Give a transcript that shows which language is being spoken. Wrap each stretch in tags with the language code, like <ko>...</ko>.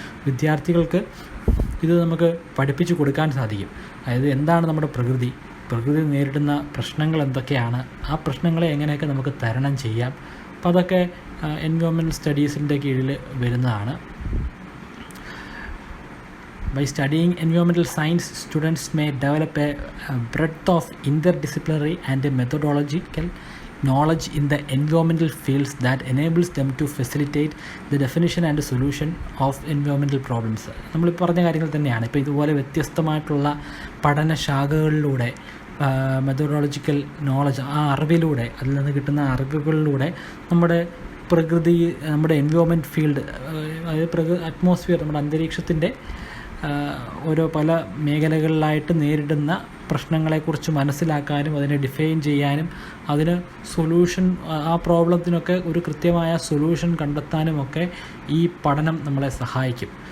<ml>വിദ്യാർത്ഥികൾക്ക് ഇത് നമുക്ക് പഠിപ്പിച്ചു കൊടുക്കാൻ സാധിക്കും. അതായത് എന്താണ് നമ്മുടെ പ്രകൃതി നേരിടുന്ന പ്രശ്നങ്ങൾ എന്തൊക്കെയാണ്, ആ പ്രശ്നങ്ങളെ എങ്ങനെയൊക്കെ നമുക്ക് തരണം ചെയ്യാം. അപ്പോൾ അതൊക്കെ എൻവയോൺമെൻറ്റൽ സ്റ്റഡീസിൻ്റെ കീഴിൽ വരുന്നതാണ്.</ml> <en>By studying environmental science, students may develop a breadth of interdisciplinary and methodological knowledge in the environmental fields that enables them to facilitate the definition and solution of environmental problems.</en> <ml>നമ്മൾ പറഞ്ഞ കാര്യങ്ങൾ തന്നെയാണ്. ഇപ്പോൾ ഇതുപോലെ വ്യത്യസ്തമായിട്ടുള്ള പഠനശാഖകളിലൂടെ methodological knowledge, ആ അറിവിലൂടെ, അതിൽ നിന്ന് കിട്ടുന്ന അറിവുകളിലൂടെ നമ്മുടെ പ്രകൃതി, നമ്മുടെ എൻവയോൺമെൻറ്റ് ഫീൽഡ്, അതായത് അറ്റ്മോസ്ഫിയർ, നമ്മുടെ അന്തരീക്ഷത്തിൻ്റെ ഓരോ പല മേഖലകളിലായിട്ട് നേരിടുന്ന പ്രശ്നങ്ങളെക്കുറിച്ച് മനസ്സിലാക്കാനും അതിനെ ഡിഫൈൻ ചെയ്യാനും അതിന് സൊല്യൂഷൻ, ആ പ്രോബ്ലത്തിനൊക്കെ ഒരു കൃത്യമായ സൊല്യൂഷൻ കണ്ടെത്താനുമൊക്കെ ഈ പഠനം നമ്മളെ സഹായിക്കും.</ml>